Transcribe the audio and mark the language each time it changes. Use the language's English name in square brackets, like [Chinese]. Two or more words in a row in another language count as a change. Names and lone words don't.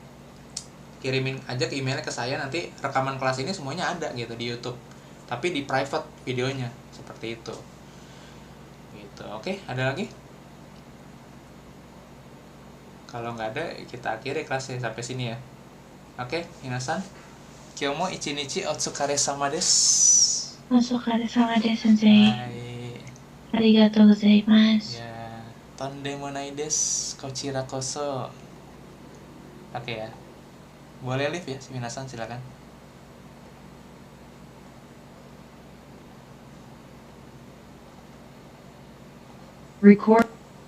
[Indonesian] Kirimin aja ke emailnya ke saya, nanti rekaman kelas ini semuanya ada gitu di YouTube tapi di private videonya seperti itu gitu. Oke, ada lagi? Kalau nggak ada kita akhiri kelasnya sampai sini ya. Oke, [Japanese] 皆さん今日も一日お疲れ様です. お疲れ様です先生. Hai. ありがとうございます. Ya, とんでもないですこちらこそ. [Indonesian] Oke ya. Boleh live ya, si minasan silakan. Record.